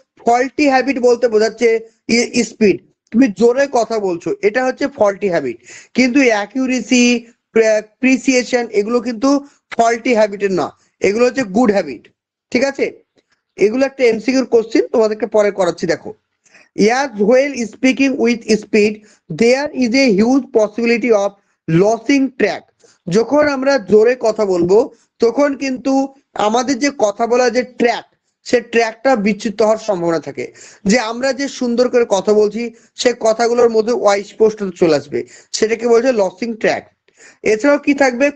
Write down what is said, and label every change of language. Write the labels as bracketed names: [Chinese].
[Bangla] Faulty habit বলতে বোঝাচ্ছে speed, তুমি জোরে কথা বলছো, এটা হচ্ছে ফল্টি হ্যাবিট। কিন্তু অ্যাকিউরেসি, প্রিসিয়েশন এগুলো কিন্তু ফল্টি হ্যাবিটের না, এগুলো হচ্ছে গুড হ্যাবিট। ঠিক আছে, এগুলো একটা এমসিকিউর কোশ্চেন, তোমাদেরকে পরে করাচ্ছি। [English] দেখো, as while speaking with speed there is a huge possibility of losing track। [Bangla] যখন আমরা জোরে কথা বলবো তখন কিন্তু আমাদের যে কথা বলার যে ট্র্যাক, সে ট্র্যাকটা বিচ্যুত হওয়ার সম্ভাবনা থাকে। যে আমরা যে সুন্দর করে কথা বলছি সে কথাগুলোর মধ্যে অস্পষ্টতা চলে আসবে, সেটাকে বলছে লসিং ট্র্যাক। এছাড়াও কি থাকবে?